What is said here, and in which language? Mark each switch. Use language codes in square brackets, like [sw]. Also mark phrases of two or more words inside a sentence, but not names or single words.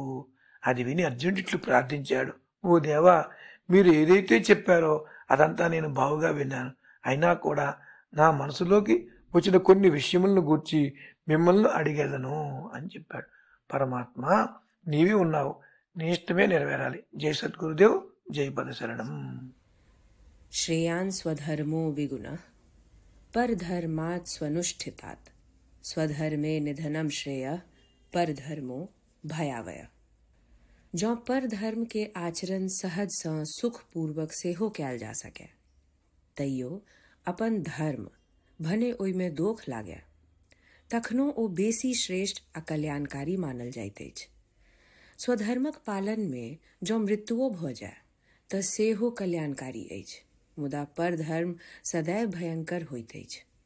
[te] అది విని అర్జునుడు ఇట్లు ప్రార్థించాడు, ఓ దేవా, మీరు ఏదైతే చెప్పారో అదంతా నేను బావుగా విన్నాను. అయినా కూడా నా మనసులోకి వచ్చిన కొన్ని విషయములను గూర్చి మిమ్మల్ని అడిగేదను అని చెప్పాడు. పరమాత్మ, నీవే ఉన్నావు, నీ ఇష్టమే నెరవేరాలి. జై సద్గురుదేవ్, జై పదశరణం. [sa] श्रेयान् स्वधर्मो विगुणः परधर्मात् स्वनुष्ठितात् स्वधर्मे निधनम श्रेयः परधर्मो भयावय। [mai] जो परधर्म के आचरण सहज सँ सुख पूर्वक से हो कैल जा सके तैयो अपन धर्म भने ओहि में दोख लागे तखनो ओ बेसी श्रेष्ठ आ कल्याणकारी मानल जाइत अछि। स्वधर्मक पालन में जो मृत्युओ भ जाय त सेहो कल्याणकारी अछि, मुदा परधर्म सदैव भयंकर होइत अछि।